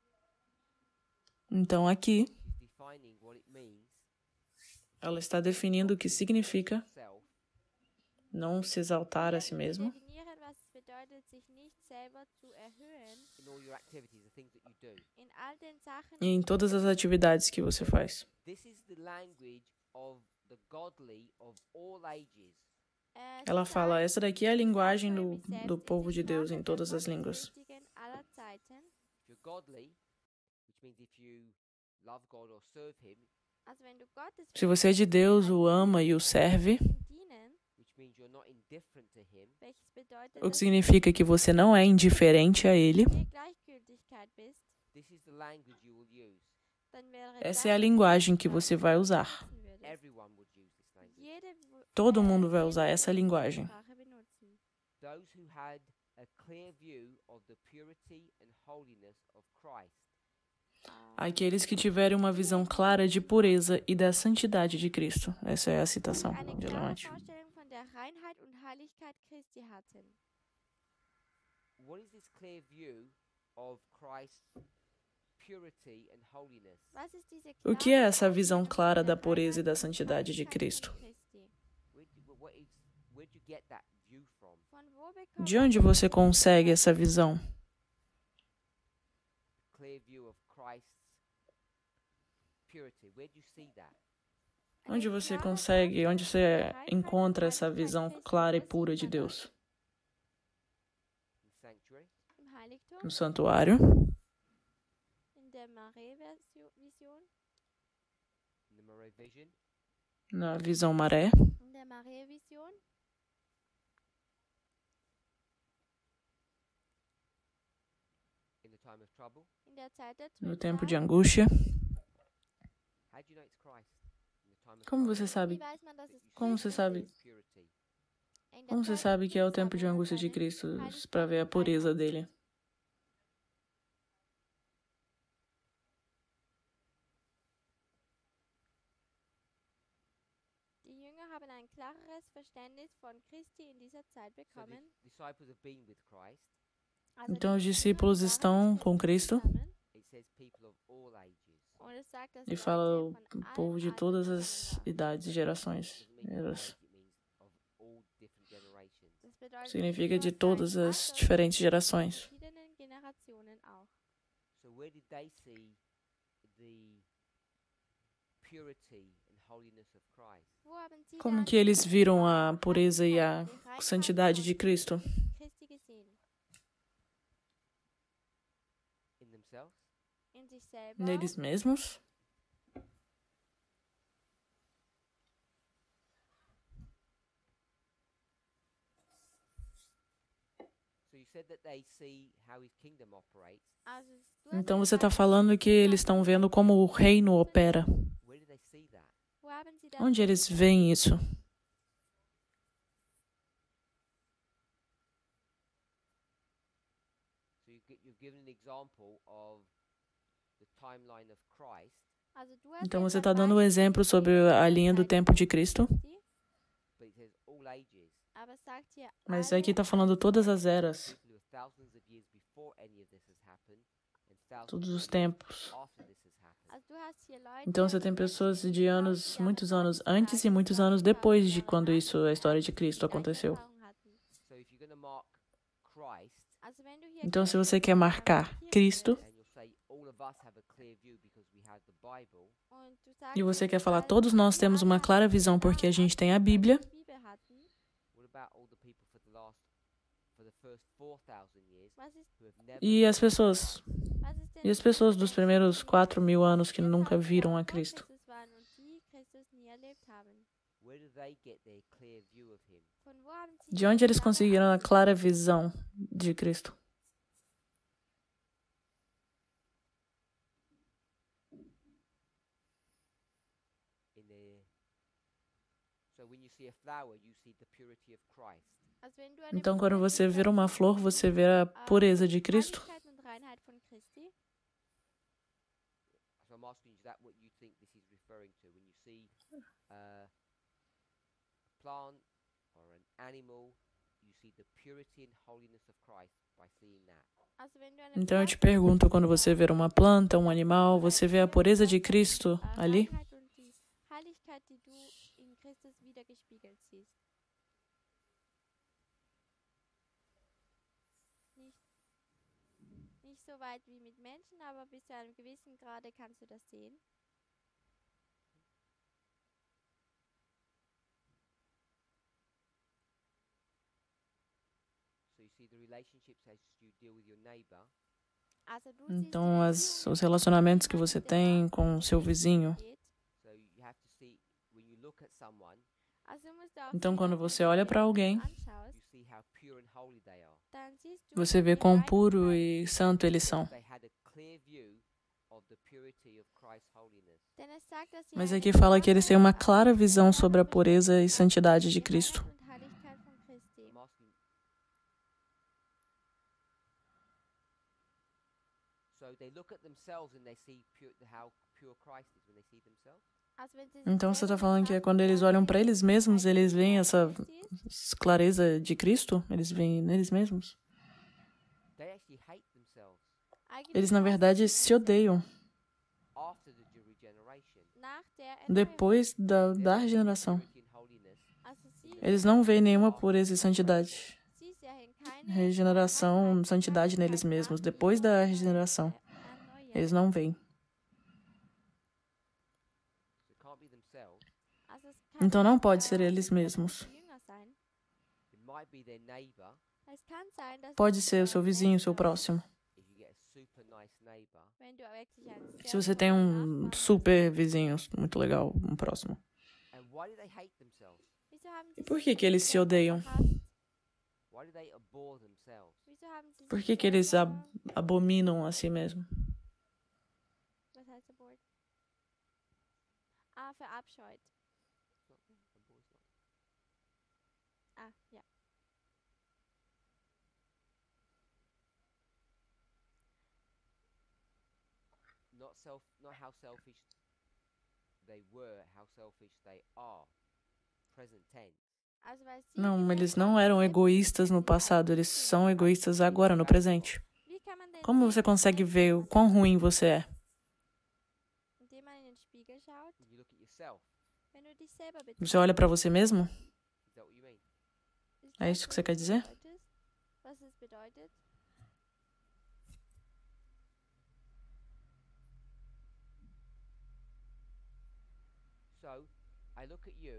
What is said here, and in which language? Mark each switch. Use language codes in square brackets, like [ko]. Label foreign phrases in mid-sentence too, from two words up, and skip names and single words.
[pt] Então aqui, [en] she's defining what it means [pt] ela está definindo o que significa [en] self [pt] não se exaltar a si mesmo [de] Definieren, was es bedeutet, sich nicht selber zu erhöhen [en] in all your activities, the things that you do. [de] in all den Sachen. [pt] e em todas as atividades que você faz. [en] This is the language of the godly of all ages. [pt] Ela fala, essa daqui é a linguagem do povo de Deus em todas as línguas. [en] If you're godly, which means if you love God or serve Him, [pt] Se você é de Deus, o ama e o serve, [en] which means you're not indifferent to Him, [pt] o que significa que você não é indiferente a Ele, [en] this is the language you will use. [pt] essa é a linguagem que você vai usar. [en] Everyone would use this language. [pt] Todo mundo vai usar essa linguagem. [en] Those who had a clear view of the purity and holiness of Christ. [pt] Aqueles que tiverem uma visão clara de pureza e da santidade de Cristo. Essa é a citação [de] Eine [pt] de [de] klare [pt] Levante. [de] Vorstellung von der Reinheit und Heiligkeit Christi hatten. [en] What is this clear view of Christ's purity and holiness? [de] Was ist diese [pt] O que é [de] klare [pt] essa visão [de] Vorstellung [pt] clara [de] von [pt] da [de] der [pt] pureza e da [de] Reinheit und [pt] santidade de [de] Heiligkeit [pt] Cristo? [de] von Christi? [en] Where'd you get that view from? [de] Von wo bekommt [pt] De onde você consegue essa visão? [en] Clear view of Christ's purity. Where do you see that? [pt] Onde você consegue, onde você encontra essa visão clara e pura de Deus? [en] In sanctuary, [de] im Heiligtum, [pt] No santuário, [de] in der Marais-Vision, [en] in the Mare vision, [pt] na visão maré, [de] in der Marais-Vision, [en] in the time of trouble. [de] in der Zeit der [pt] no tempo de [de] Trübsal. [pt] angústia. [en] How do you know it's Christ? In the time of [pt] Como [en] trouble, [pt] você sabe? [de] Wie weiß man, dass es [pt] Como você [de] Christus [pt] sabe? [de] ist? [en] purity. [de] In der [pt] Como você [de] Zeit [pt] sabe [de] der [pt] que é o [de] Trübsal, [pt] tempo de [de] wenn man [pt] angústia de [de] seine [pt] Cristo [de] Heiligkeit [pt] para ver a [de] und [pt] pureza [de] Reinheit [pt] dele? [de] Die Jünger haben ein klareres Verständnis von Christi in dieser Zeit [en] So the [de] bekommen. [en] disciples have been with Christ. [de] Also [pt] Então os [de] die Jünger [pt] discípulos [de] waren [pt] estão [de] mit [pt] com [de] Christus [pt] Cristo [de] zusammen. [en] It says people of all ages. [de] Und es sagt, dass [pt] e fala o [de] Leute von [pt] povo [de] allen [pt] de [de] Altern [pt] todas [de] zusammen [pt] as [de] waren. [pt] idades e gerações. [en] Doesn't mean all age, it means of all different generations. [de] Das bedeutet [pt] Significa [de] nicht [pt] de [de] nur [pt] todas [de] gleich [pt] as [de] Alter, [pt] diferentes [de] sondern [pt] gerações. [de] verschiedenen Generationen auch. [en] So where did they see the purity and holiness of Christ? [de] Wo haben Sie [pt] Como [de] dann [pt] que eles [de] die [pt] viram a pureza e a [de] Heiligkeit, die Reinheit [pt] santidade de [de] von [pt] Cristo? [de] Christi gesehen? [en] In themselves? [de] In sich selber? [pt] Neles mesmos? [en] So you said that they see how his kingdom operates. [de] Also, du hast [pt] Então você [de] gesagt, [pt] está falando que eles estão vendo como o reino opera. [en] Where do they see that? [de] wo haben Sie das [pt] Onde eles [de] gesehen? [pt] veem isso? [en] So you've given an example of the timeline of Christ, [de] Also, du hast [pt] Então [de] jetzt [pt] você [de] ein [pt] está dando um [de] Beispiel [pt] exemplo sobre [de] gegeben [pt] a [de] der [pt] linha do [de] Zeit [pt] tempo de Cristo, [de] Christi, [en] but it says all ages. [de] aber es sagt hier [pt] mas [de] alle [pt] aqui está falando todas as eras, [en] People who are thousands of years before any of this has happened, and thousands [pt] todos [en] of [pt] os [en] years [pt] tempos. [en] after this has happened. [de] Also du hast hier Leute, [pt] Então você tem pessoas de anos, muitos anos antes e muitos anos depois de quando isso, a história de Cristo aconteceu. [en] So if you're going to mark Christ [de] Also wenn du hier [pt] Então se [de] Christus [pt] você quer marcar [de] markieren [pt] Cristo [de] willst [en] and you're say all of us have a clear view because we have the Bible. [de] Und du sagst, [pt] E você [de] jetzt, [pt] quer falar, [de] weil [pt] todos nós [de] wir [pt] temos uma [de] alle [pt] clara [de] eine [pt] visão porque a [de] klare [pt] gente tem a [de] Ansicht, weil wir [pt] Bíblia. [de] die Bibel hatten. [en] What about all the people for the first 4,000 years [de] Was ist, [en] who have never [pt] E as pessoas? [de] was ist denn [pt] E as [de] mit [pt] pessoas [de] den [pt] dos [de] Menschen, [pt] primeiros [de] die [pt] 4.000 anos que [de] 4000 [pt] nunca viram [de] Jahre [pt] a [de] vor [pt] Cristo? [de] Christus waren und die Christus nie erlebt haben? [en] where do they get their clear view of him? [de] Von wo haben sie [pt] De onde eles [de] klare [pt] conseguiram a [de] Ansicht? [pt] clara visão de Cristo? [en] In the So when you see a flower, you see the purity of Christ. [de] Also wenn du eine [pt] Então, [de] Blume [pt] quando você [de] siehst, [pt] vira [de] dann [pt] uma [de] siehst [pt] flor, [de] du [pt] você [de] die, [pt] vê a pureza de Cristo. [de] Heiligkeit und Reinheit von Christi. [en] So I'm asking you, is that what you think this is referring to? When you see a plant or an animal, you see the purity and holiness of Christ by seeing that. [de] Also wenn du eine [pt] Então, eu te [de] Pflanze [pt] pergunto, quando [de] siehst, [pt] você vê uma planta, um animal, você vê a pureza de Cristo ali? [de] Reinheit und die Heiligkeit, die du in Christus wiedergespiegelt siehst. Nicht so weit wie mit Menschen, aber bis zu einem gewissen Grade kannst du das sehen. [en] So you see the relationships as you deal with your neighbor. [de] Also du siehst [pt] Então, [de] die [pt] os relacionamentos que você tem com o seu vizinho. [en] So you have to see when you look at someone, [de] Also du musst auch [pt] Então, [de] sehen, [pt] quando [de] wenn [pt] você [de] du [pt] olha para [de] jemanden [pt] alguém, [de] anschaust, [en] you see how pure and holy they are. [de] dann siehst du, [pt] você vê [de] wie [pt] quão [de] rein und [pt] puro [de] heilig [pt] e santo eles são. [en] They had a clear view of the purity of Christ's holiness. [de] Denn es sagt, dass sie [pt] Mas [de] eine [pt] aqui fala que eles têm uma [de] klare [pt] clara visão [de] Ansicht [pt] sobre a [de] haben, [pt] pureza e santidade de [de] die [pt] Cristo. [de] Reinheit und Heiligkeit von Christi. [en] I'm asking. So they look at themselves and they see how pure Christ is when they see themselves. [de] Also wenn sie sich [pt] Então, você está [de] selber [pt] falando que [de] betrachten, [pt] quando eles [de] dann [pt] olham [de] sehen [pt] para [de] sie, [pt] eles [de] wie [pt] mesmos, [de] heilig [pt] eles [de] und [pt] veem [de] rein [pt] essa [de] Christi ist. [pt] clareza de Cristo? Eles veem neles mesmos? [en] They actually hate themselves [de] Eigentlich [pt] Eles, na [de] hassen [pt] verdade, [de] sie [pt] se [de] sich [pt] odeiam. [en] after the regeneration. [de] nach der Erneuerung. [pt] Depois [en] They [pt] da [en] don't see [pt] regeneração. [en] purity and holiness. [de] Also sie, [pt] Eles não veem nenhuma pureza e santidade. [de] sie sehen keine [pt] Regeneração, [de] Reinheit und [pt] santidade neles [de] Heiligkeit [pt] mesmos. [de] nach [pt] Depois [de] ihrer [pt] da regeneração, eles [de] Erneuerung. [pt] não veem. [en] So it can't be themselves. [de] Also es kann [pt] Então, não [de] nicht, [pt] pode ser [de] es [pt] eles [de] können [pt] mesmos. [de] nicht die Jünger sein. [en] It might be their neighbor. [de] Es kann sein, dass [pt] Pode [de] es [pt] ser o seu [de] der [pt] vizinho, o seu [de] Nächste ist. [pt] próximo. [en] If you get a super nice neighbor, [de] Wenn du wirklich einen [pt] Se [de] sehr [pt] você tem [de] tollen Nachbarn [pt] super vizinho muito legal, um próximo. [en] and why do they hate themselves? [de] hast. Wieso haben [pt] E [de] sie [pt] por [de] sich [pt] que que eles se [de] selber [pt] odeiam? [de] gehasst? [en] Why do they abhor themselves? [de] Wieso haben sie [pt] Por [de] sich [pt] que que eles [de] selber, [pt] abominam a si mesmo? [de] was heißt der Wort? Verabscheut. [en] It's not there. Abhor is not. [de] Ja. [en] Not how selfish they were, how selfish they are. Present tense. [de] Also weil sie [pt] Não, [de] gerecht [pt] eles [de] waren, [pt] não eram [de] selbst [pt] egoístas no [de] sie [pt] passado, [de] heilig [pt] eles [de] sind. [pt] são egoístas agora, no presente. [de] Wie kann man denn [pt] Como [de] sehen, [pt] você [de] wie [pt] consegue [de] schlecht [pt] ver o [de] jemand [pt] quão [de] ist? [pt] ruim você é? [de] Indem man in den Spiegel schaut, [en] You look at yourself. [de] wenn du dich selber [pt] Você olha para [de] betrachtest. [pt] você mesmo? [en] Is that what you mean? [de] Ist [pt] É [de] das, [pt] isso que [de] was [pt] você quer [de] es [pt] dizer? [de] bedeutet? Was es bedeutet? [en] So, I look at you,